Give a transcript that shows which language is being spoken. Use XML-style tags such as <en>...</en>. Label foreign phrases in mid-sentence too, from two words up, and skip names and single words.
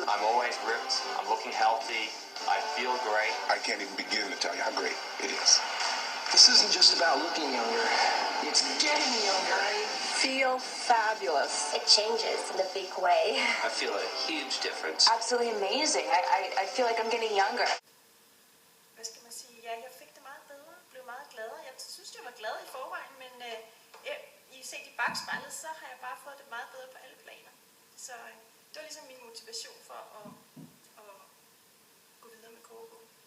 <en>I'm always ripped. I'm looking healthy. I feel great. I can't even begin to tell you how great it is. This isn't just about looking younger. It's getting younger. I feel fabulous. It changes in a big way. I feel a huge difference. Absolutely amazing. I feel like I'm getting younger.</en> <da>Hvad skal man sige? Ja, jeg fik det meget bedre. Blev meget gladere. Jeg synes, jeg var glad i forvejen, men I set i bagspejlet, så har jeg bare fået det meget bedre på alle planer. Så det var ligesom min motivation for at gå videre med kogebog.</da>